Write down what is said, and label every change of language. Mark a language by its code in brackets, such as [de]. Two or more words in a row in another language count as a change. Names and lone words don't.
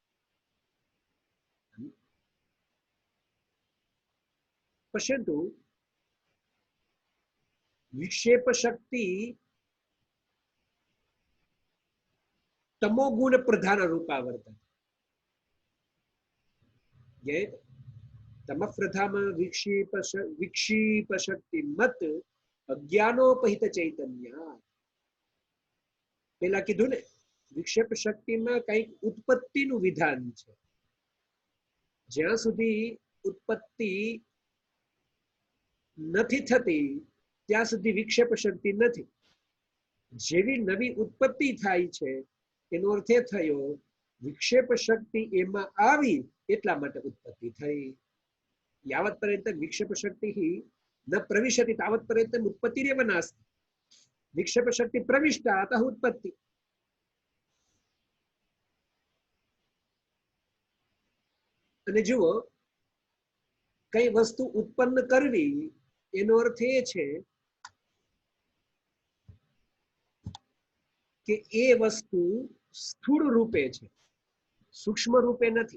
[sa] पश्यन्तु विक्षेप शक्ति तमोगुण प्रधान रूपा वर्तते. तम प्रधान विक्षेप शक्ति मत अज्ञानोपहित चैतन्य. [gu] પેલા કીધું ને વિક્ષેપ શક્તિ મેં કઈ ઉત્પત્તિ નુ વિધાન હૈ. જ્યાં સુધી ઉત્પત્તિ નહીં થતી ત્યાં સુધી વિક્ષેપ શક્તિ નથી. જેવી નવી ઉત્પત્તિ થાય છે એનો અર્થ એ થયો વિક્ષેપ શક્તિ એમાં આવી એટલા માટે ઉત્પત્તિ થઈ. [sa] यावत् पर्यन्तं विक्षेप शक्तिः न प्रविशति तावत् पर्यन्तम् उत्पत्तिरेव नास्ति. विक्षेप शक्ति प्रविष्टा अतः उत्पत्ति. [gu] અને જુઓ કઈ વસ્તુ ઉત્પન્ન કરવી એનો અર્થ એ છે કે એ વસ્તુ સ્થૂળ રૂપે છે, સૂક્ષ્મ રૂપે નથી.